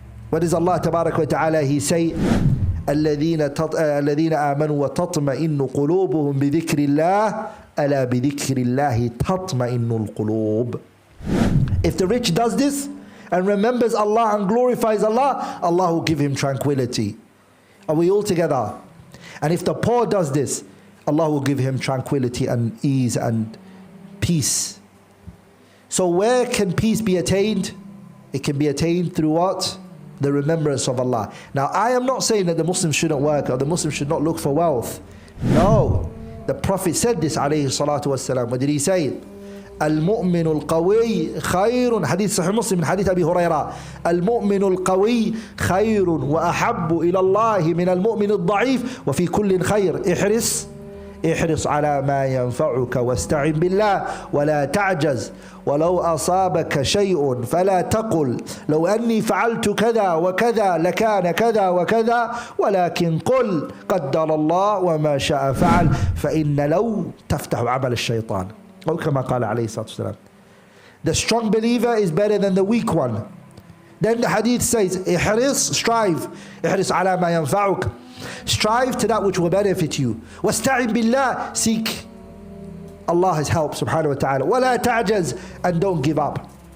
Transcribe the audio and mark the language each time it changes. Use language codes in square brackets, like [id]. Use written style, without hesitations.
[en] What does Allah tabarak wa ta'ala, he say, [ar] الذين آمنوا وتطمئن قلوبهم بذكر الله ألا بذكر الله تطمئن القلوب. [en] If the rich does this and remembers Allah and glorifies Allah, Allah will give him tranquility. Are we all together? And if the poor does this, Allah will give him tranquility and ease and peace. So where can peace be attained? It can be attained through what? The remembrance of Allah. Now I am not saying that the Muslims shouldn't work or the Muslims should not look for wealth. No. The Prophet said this alayhi salatu wasalam. What did he say? [ar] المؤمن القوي خير حديث صحيح مسلم من حديث أبي هريرة المؤمن القوي خير وأحب إلى الله من المؤمن الضعيف وفي كل خير احرص على ما ينفعك واستعن بالله ولا تعجز ولو أصابك شيء فلا تقل لو أني فعلت كذا وكذا لكان كذا وكذا ولكن قل قدر الله وما شاء فعل فإن لو تفتح عمل الشيطان. أو كما قال عليه الصلاة والسلام. [en] The strong believer is better than the weak one. Then the hadith says, strive. [ar] احرص على ما ينفعك. [en] Strive to that which will benefit you. [ar] واستعن بالله. [en] Seek Allah's help subhanahu wa ta'ala. [ar] ولا تعجز. [en] And don't give up.